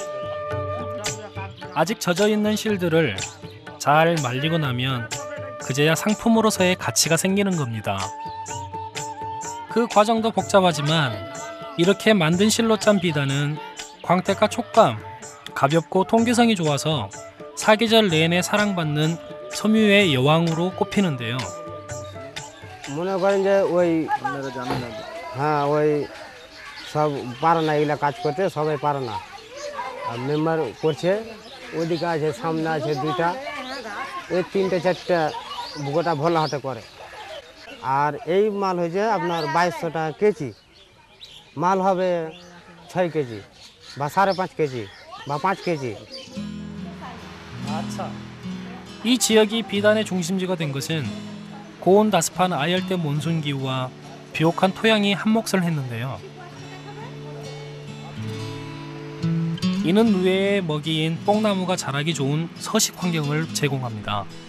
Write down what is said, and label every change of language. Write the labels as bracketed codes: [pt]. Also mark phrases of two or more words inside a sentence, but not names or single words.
[ko] 아직 젖어있는 실들을 잘 말리고 나면 그제야 상품으로서의 가치가 생기는 겁니다. 그 과정도 복잡하지만 이렇게 만든 실로 짠 비단은 광택과 촉감, 가볍고 통기성이 좋아서 사계절 내내 사랑받는 섬유의 여왕으로 꼽히는데요. [bn] মনে করেন যে ওই হ্যাঁ ওই সব পারে না, এগুলা কাজ করতে সবাই পারে না, আর মেম্বার করছে, ওইদিকে আছে, সামনে আছে দুইটা, ওই তিনটে চারটা বুকোটা ভোলা হাটে করে। আর এই মাল হয়েছে আপনার 2200 টাকা কেজি, মাল হবে 6 কেজি বা 5.5 কেজি বা 5 কেজি। [ko] 이 지역이 비단의 중심지가 된 것은 고온 다습한 아열대 몬순 기후와 비옥한 토양이 한몫을 했는데요. 이는 누에의 먹이인 뽕나무가 자라기 좋은 서식 환경을 제공합니다.